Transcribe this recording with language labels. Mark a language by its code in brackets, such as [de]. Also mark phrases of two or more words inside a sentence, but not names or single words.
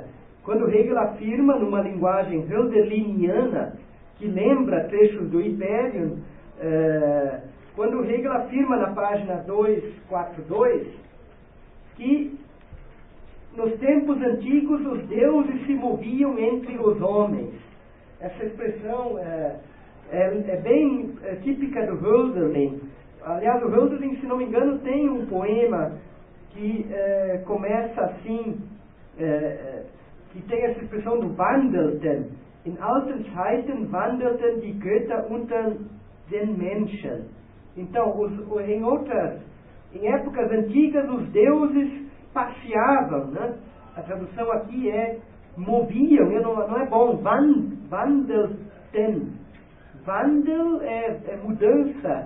[pt] Quando Hegel afirma, numa linguagem hölderliniana, que lembra trechos do Hyperion, quando Hegel afirma na página 242 que nos tempos antigos os deuses se moviam entre os homens. Essa expressão é bem típica do Hölderlin. Aliás, o Hölderlin, se não me engano, tem um poema que começa assim, que tem essa expressão do Wandelten. [de] In alten Zeiten wandelten die Götter unter den Menschen. [pt] Então, em épocas antigas, os deuses passeavam, né? A tradução aqui é moviam, não é bom. Wandelten. Wandel é mudança.